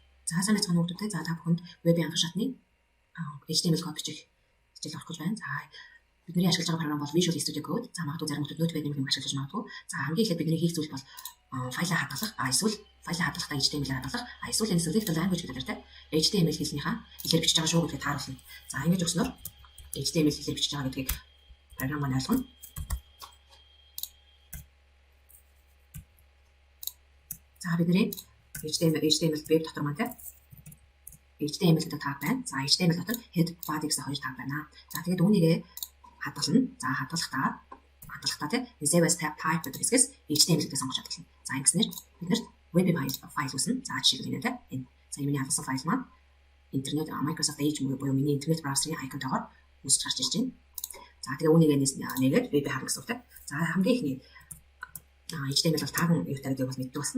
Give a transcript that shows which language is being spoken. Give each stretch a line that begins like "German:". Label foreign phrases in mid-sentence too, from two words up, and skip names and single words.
Mongolian: За сайн байцгаана уу хүмүүс. За та бүхэнд вебийн анхан шатны HTML код бичих хичээл орох гэж байна. За бидний ашиглаж байгаа програм бол Visual Studio Code. За магадгүй зарим хүмүүс Notepad юм ашиглаж магадгүй. За хамгийн эхлээд бидний хийх зүйл бол файлаа хадгалах, эсвэл файлаа хадгалахдаа HTML-ээр хадгалах, эсвэл энэ
English: selected language
Mongolian: гэдэг нэртэй HTML хэлнийхаа хэлээр бичиж байгаа шүү гэдгийг тааруулна. За ингэж өгснөөр HTML хэлээр бичиж байгаа гэдгийг програм маань ойлгоно. За бидний HTML веб дотор маань HTML гэдэг таг байна. За HTML дотор
English: head body
Mongolian: гэсэн хоёр таг байна. За тэгээд үүнийгээ хадгална. За хадгалахдаа тийм
English: save as type
Mongolian: гэдэг хэсгээс HTML гэдэг сонгож хадгална. За ингэснээр биднэрт web файл үүснэ. За жишээлбэл энэ. За миний хадгалсан файл маань интернет Microsoft Edge буюу миний интернет браузерын айконтойгоор үүсч гарч ирж байна. За тэгээд үүнийгээ нэгээд веб харна гэсэн үг тийм. За хамгийн ихний HTML бол таган юутай гэдгийг бол мэддэг болсон.